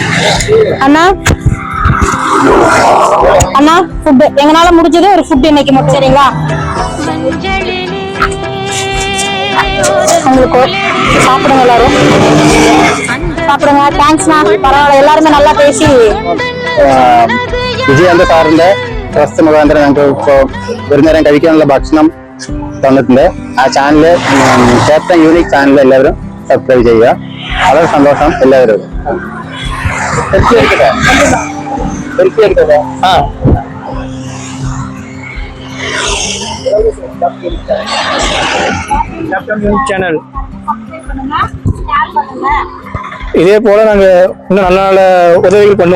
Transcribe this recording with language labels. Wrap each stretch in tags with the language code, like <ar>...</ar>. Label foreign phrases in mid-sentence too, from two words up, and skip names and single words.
<ta>அண்ணா அண்ணா ஃபுட் எங்களால முடிஞ்சது ஒரு ஃபுட் இன்னைக்கு மட்டும். சரிங்களா? உங்களுக்கு சாப்பிடுங்க, எல்லாரும் சாப்பிடுங்க. தேங்க்ஸ்ண்ணா. பரவாயில்ல, எல்லாருமே நல்லா പേശി.</ta> <ml>വിജയാനന്ദ സാറിന്റെ ട്രസ്റ്റ് മുഖാന്തരം ഞങ്ങൾക്ക് ഇപ്പോൾ ഒരു നേരം കഴിക്കാനുള്ള ഭക്ഷണം തന്നിട്ടുണ്ട്. ആ ചാനല് ക്യാപ്റ്റൻ യൂണിക് ചാനൽ എല്ലാവരും സബ്സ്ക്രൈബ് ചെയ്യുക. വളരെ സന്തോഷം എല്ലാവരും.</ml> <ta>சேனல் இதே போல நாங்க இன்னும் நல்ல நல்ல உதவிகள் பண்ணுவோம்.</ta>